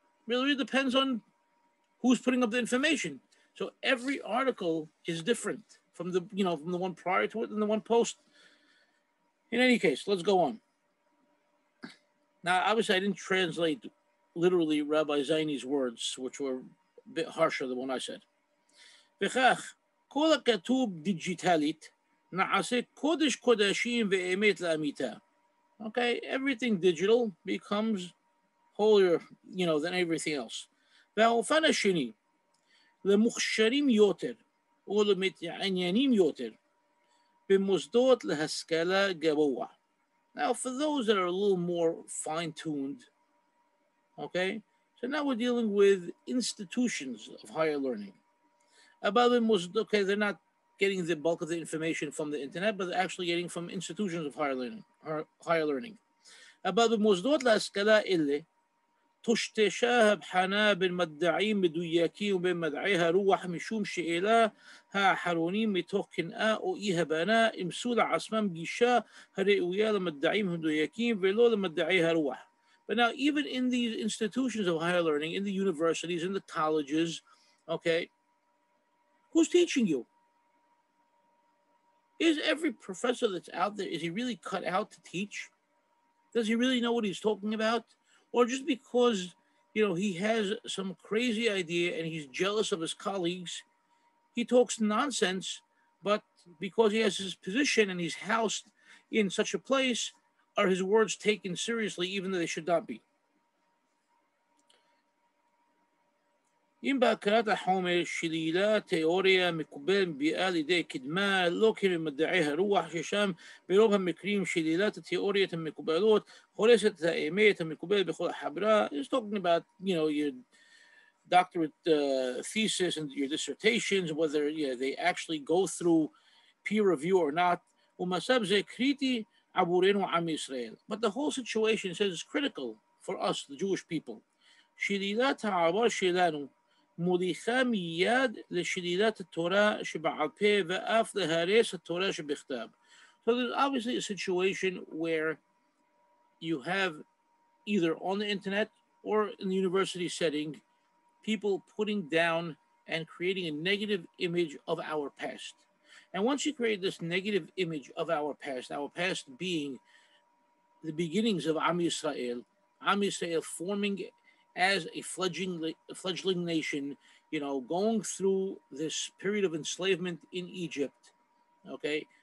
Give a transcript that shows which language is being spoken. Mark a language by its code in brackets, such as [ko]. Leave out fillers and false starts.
[en] Really depends on who's putting up the information. So every article is different from the one prior to it and the one post. In any case, let's go on. Now, obviously, I didn't translate literally Rabbi Zaini's words, which were a bit harsher than what I said. [he] וכך, כל הכתוב דיגיטלית נעשה קודש קודשים ואמת לאמיתה. [en] Okay, everything digital becomes holier, than everything else. [he] והאופן השני, למוכשרים יותר, או למתעניינים יותר, במוסדות להשכלה גבוה. [en] Now, for those that are a little more fine-tuned, okay, so now we're dealing with institutions of higher learning. Okay, they're not getting the bulk of the information from the internet, but they're actually getting from institutions of higher learning. [he] אבל במוסדות להשכלה אלה, תושתשה הבחנה בין מדעים מדויקים ובין מדעי הרוח משום שאלה האחרונים מתוך קנאה או אי הבנה אימצו לעצמם גישה הראויה למדעים המדויקים ולא למדעי הרוח. [en] But now, even in these institutions of higher learning, in the universities, in the colleges, okay, who's teaching you? Is every professor that's out there, is he really cut out to teach? Does he really know what he's talking about? Or just because, he has some crazy idea and he's jealous of his colleagues, he talks nonsense, but because he has his position and he's housed in such a place, are his words taken seriously even though they should not be? [he] אם בהכרת החומר שלילה תיאוריה מקובל מביאה לידי קדמה לא כמדעי הרוח ששם ברוב המקרים שלילת התיאוריות המקובלות הורסת את האמת המקובלת בכל החברה. [en] He's talking about, your doctorate thesis and your dissertations, whether they actually go through peer review or not. [he] ומצב זה קריטי עבורנו עם ישראל. [en] But the whole situation says is critical for us, the Jewish people. [he] שלילת העבר שלנו מוליכה מיד לשלילת התורה שבעל פה ואף להרס התורה שבכתב. [en] So there's obviously a situation where you have either on the internet or in the university setting people putting down and creating a negative image of our past. And once you create this negative image of our past being the beginnings of Am Yisrael forming as a fledgling nation, going through this period of enslavement in Egypt, okay?